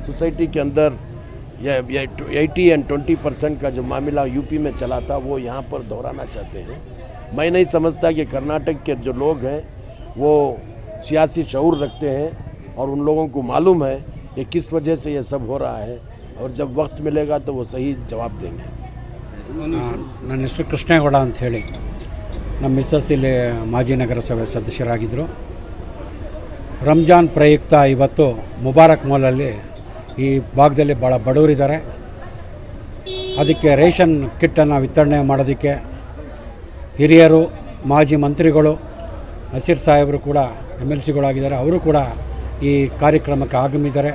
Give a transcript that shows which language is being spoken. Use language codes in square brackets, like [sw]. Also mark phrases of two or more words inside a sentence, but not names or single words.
[hi] सोसाइटी के अंदर ये 80 और 20% का जो मामला यूपी में चला था वो यहाँ पर दोहराना चाहते हैं। मैं नहीं समझता कि कर्नाटक के जो लोग हैं वो सियासी शऊर रखते हैं और उन लोगों को मालूम है कि किस वजह से ये सब हो रहा है, और जब वक्त मिलेगा तो वो सही जवाब देंगे। [kn] ನನ್ನ ಹೆಸರು ಕೃಷ್ಣೇಗೌಡ ಅಂತ ಹೇಳಿ, ನಮ್ಮ ಮಿಸ್ಸಸ್ ಇಲ್ಲಿ ಮಾಜಿ ನಗರಸಭೆ ಸದಸ್ಯರಾಗಿದ್ದರು. ರಂಜಾನ್ ಪ್ರಯುಕ್ತ ಇವತ್ತು ಮುಬಾರಕ್ ಮಾಲಲ್ಲಿ ಈ ಭಾಗದಲ್ಲಿ ಭಾಳ ಬಡವರಿದ್ದಾರೆ. ಅದಕ್ಕೆ ರೇಷನ್ ಕಿಟ್ಟನ್ನು ವಿತರಣೆ ಮಾಡೋದಕ್ಕೆ ಹಿರಿಯರು, ಮಾಜಿ ಮಂತ್ರಿಗಳು, ನಸೀರ್ ಸಾಹೇಬರು ಕೂಡ MLCಗಳಾಗಿದ್ದಾರೆ, ಅವರು ಕೂಡ ಈ ಕಾರ್ಯಕ್ರಮಕ್ಕೆ ಆಗಮಿದ್ದಾರೆ.